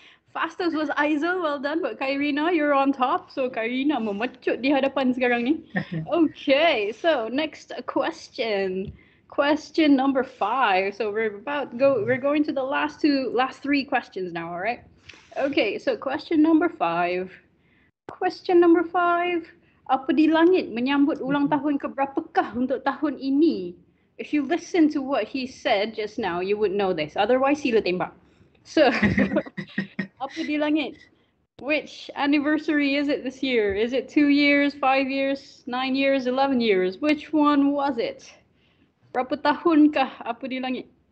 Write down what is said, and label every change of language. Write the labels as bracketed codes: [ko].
[en] Fastest was Aizel, well done. But Kairina, you're on top. [ms] So Kairina memecut di hadapan sekarang ni. [en] Okay, so next question. Question number 5. So we're going to the last 3 questions now, all right? Okay, so question number 5. Question number 5. [ms] Apa di langit menyambut ulang tahun keberapakah untuk tahun ini? [en] If you listen to what he said just now, you would know this. Otherwise, [ms] sila tembak. [en] So, apa di langit? Which anniversary is it this year? Is it 2 years, 5 years, 9 years, 11 years? Which one was it? [ms] Berapa tahunkah apa di langit?